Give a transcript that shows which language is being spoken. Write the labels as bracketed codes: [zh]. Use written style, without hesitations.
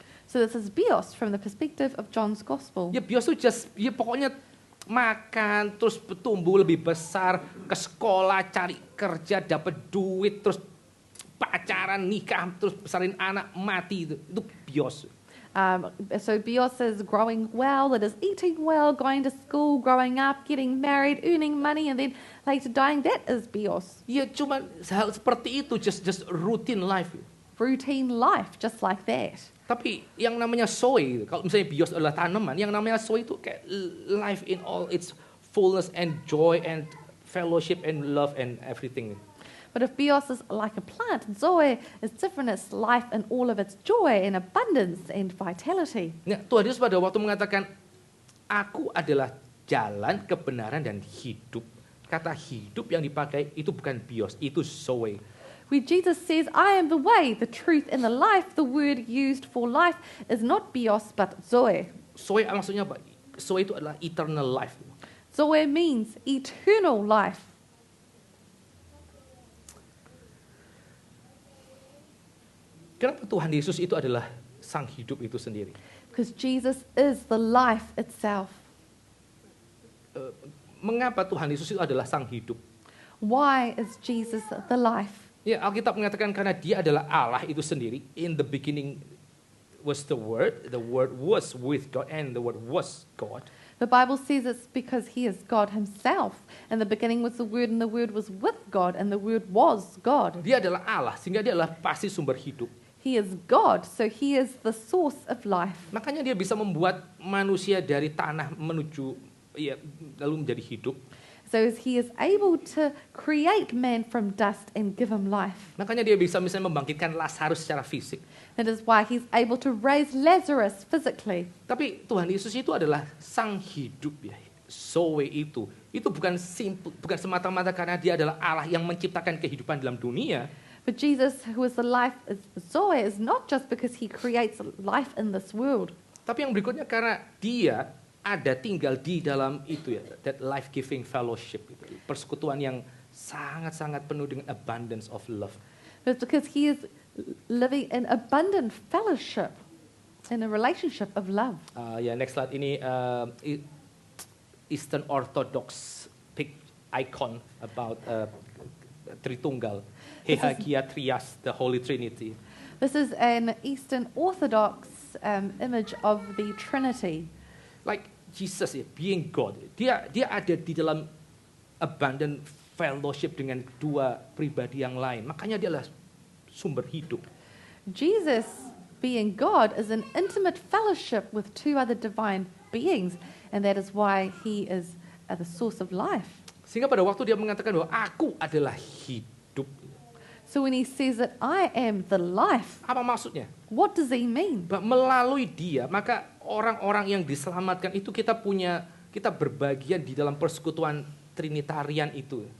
[en] So this is bios from the perspective of John's Gospel. [id] Ya bios itu ya pokoknya makan, terus tumbuh lebih besar, ke sekolah, cari kerja, dapat duit, terus pacaran, nikah, terus besarin anak, mati itu bios. [en] So bios is growing well, it is eating well, going to school, growing up, getting married, earning money, and then later dying. That is bios. [id] Ya cuma hal seperti itu, [en] just routine life. Routine life, just like that. [id] Tapi yang namanya zoe, kalau misalnya bios adalah tanaman, yang namanya zoe itu kayak [en] life in all its fullness and joy and fellowship and love and everything. But if bios is like a plant, zoe is different. It's life in all of its joy and abundance and vitality. [id] Nah, Tuhan Yesus pada waktu mengatakan, aku adalah jalan, kebenaran, dan hidup. Kata hidup yang dipakai itu bukan bios, itu zoe. [en] When Jesus says, I am the way, the truth, and the life, the word used for life is not bios, but zoe. [id] Zoe maksudnya apa? Zoe itu adalah [en] eternal life. Zoe means eternal life. [id] Kenapa Tuhan Yesus itu adalah sang hidup itu sendiri? [en] Because Jesus is the life itself. [id] Mengapa Tuhan Yesus itu adalah sang hidup? [en] Why is Jesus the life? [id] Ya, Alkitab mengatakan karena dia adalah Allah itu sendiri. [en] In the beginning was the Word was with God, and the Word was God. The Bible says it's because he is God himself. In the beginning was the Word, and the Word was with God, and the Word was God. [id] Dia adalah Allah, sehingga dia adalah pasti sumber hidup. [en] He is God, so he is the source of life. [id] Makanya dia bisa membuat manusia dari tanah menuju lalu menjadi hidup. [en] So he is able to create man from dust and give him life. [id] Makanya dia bisa misalnya membangkitkan Lazarus secara fisik. [en] That is why he's able to raise Lazarus physically. [id] Tapi Tuhan Yesus itu adalah sang hidup ya. Zoe itu bukan semata-mata karena dia adalah Allah yang menciptakan kehidupan dalam dunia. [en] But Jesus, who is the life, is Zoe, is not just because he creates life in this world. [id] Tapi yang berikutnya karena dia ada tinggal di dalam itu ya, [en] that life-giving fellowship [id] itu, persekutuan yang sangat-sangat penuh dengan [en] abundance of love. But because he is living in abundant fellowship, in a relationship of love. Next slide ini Eastern Orthodox icon about Tritunggal, Hagia Trias, the Holy Trinity. This is an Eastern Orthodox image of the Trinity. Like Jesus, being God, [id] dia ada di dalam [en] abundant fellowship [id] dengan dua pribadi yang lain. Makanya dia adalah sumber hidup. [en] Jesus, being God, is in intimate fellowship with two other divine beings, and that is why he is the source of life. [id] Sehingga pada waktu dia mengatakan bahwa aku adalah hidup. [en] So when he says that I am the life, [id] Apa maksudnya? [en] what does he mean? [id] Melalui dia, maka orang-orang yang diselamatkan itu kita berbagian di dalam persekutuan Trinitarian itu.